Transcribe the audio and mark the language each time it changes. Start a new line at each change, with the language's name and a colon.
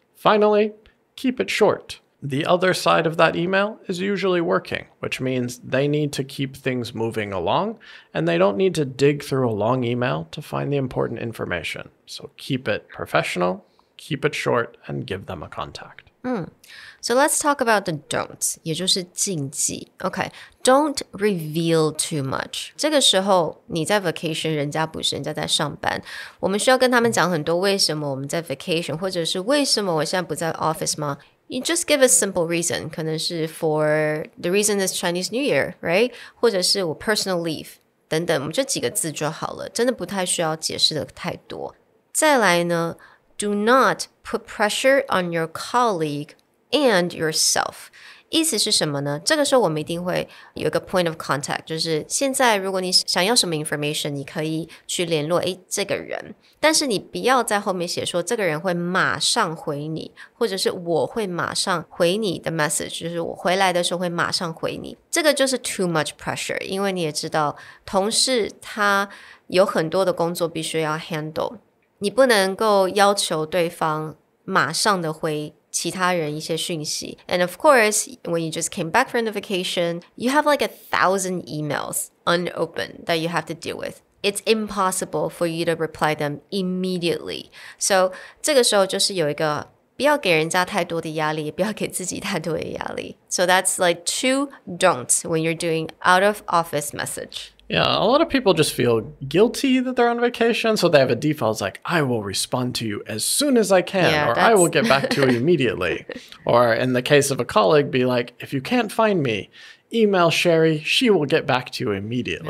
English: Finally, keep it short. The other side of that email is usually working, which means they need to keep things moving along, and they don't need to dig through a long email to find the important information. So keep it professional, keep it short, and give them a contact. So let's talk about the don'ts,
Chinese: 也就是禁忌。
English: Okay, don't reveal too much.
Chinese: 这个时候你在 vacation， 人家不是，人家在上班。我们需要跟他们讲很多为什么我们在 vacation， 或者是为什么我现在不在 office 吗？
English: You just give a simple reason.
Chinese: 可能是
English: for the reason is Chinese New Year, right?
Chinese: 或者是我 personal leave 等等，我们这几个字就好了，真的不太需要解释的太多。再来呢，
English: Do not put pressure on your colleague and yourself.
Chinese: 意思是什么呢？这个时候我们一定会有一个
English: point of contact，
Chinese: 就是现在如果你想要什么 information， 你可以去联络这个人，但是你不要在后面写说这个人会马上回你，或者是我会马上回你的 message， 就是我回来的时候会马上回你。这个就是
English: too much pressure，
Chinese: 因为你也知道同事他有很多的工作必须要 handle。你不能够要求对方马上的回其他人一些讯息。
English: And of course, when you just came back from the vacation, you have like 1,000 emails unopened that you have to deal with. It's impossible for you to reply them immediately. So
Chinese: 这个时候就是有一个不要给人家太多的压力，也不要给自己太多的压力。
English: So that's like 2 don'ts when you're doing out of office message. Yeah, a lot of people just feel guilty that they're on vacation, so they have a default. It's like, I will respond to you as soon as I can, or I will get back to you immediately. Or in the case of a colleague, be like, if you can't find me, email Sherry, she will get back to you immediately.